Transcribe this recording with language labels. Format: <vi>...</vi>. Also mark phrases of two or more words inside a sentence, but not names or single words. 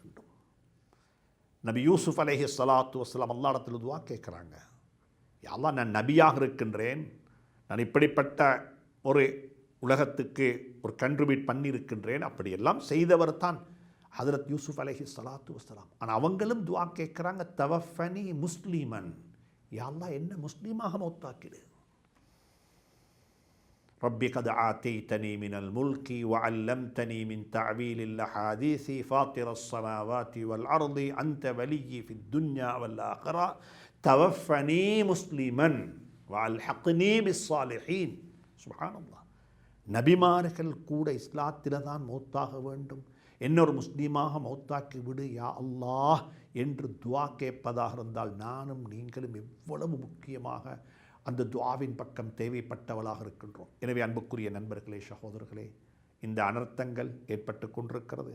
<ta>நபி யூசுப்</ta> <ar>عليه الصلاة والسلام</ar> <ta>அல்லாஹ் இடத்தில் துவா கேட்குறாங்க,</ta> <ar>يا الله,</ar> <ta>நான் நபியாக இருக்கின்றேன், நான் இப்படிப்பட்ட ஒரு உலகத்துக்கு ஒரு கண்ட்ரிபியூட் பண்ணியிருக்கின்றேன், அப்படியெல்லாம் செய்தவர் தான் ஹதரத் யூசுப்</ta> <ar>عليه الصلاة والسلام.</ar> <ta>ஆனால் அவங்களும் துவா கேட்குறாங்க,</ta> <ar>توفني مسلما يا الله,</ar> <ta>என்ன முஸ்லீமாக மௌத்தாக்கிடு.</ta> <ar>ربي قد آتيتني من الملك وعلمتني من تعويل الأحاديث فاطر السماوات والأرض أنت ولي في الدنيا والآخرة توفني مسلما وألحقني بالصالحين. سبحان الله.</ar> <ta>நபிமார்கள் கூட இஸ்லாத்தில் தான் மௌத்தாக வேண்டும், என்னொரு முஸ்லீமாக மௌத்தாக்கி விடு</ta> <ar>يا الله</ar> <ta>என்று துவா கேட்பதாக இருந்தால் நானும் நீங்களும் எவ்வளவு முக்கியமாக அந்த துஆவின் பக்கம் தேவைப்பட்டவளாக இருக்கின்றோம். எனவே அன்புக்குரிய நண்பர்களே, சகோதரர்களே, இந்த அனர்த்தங்கள் ஏற்பட்டு கொண்டிருக்கிறது.</ta>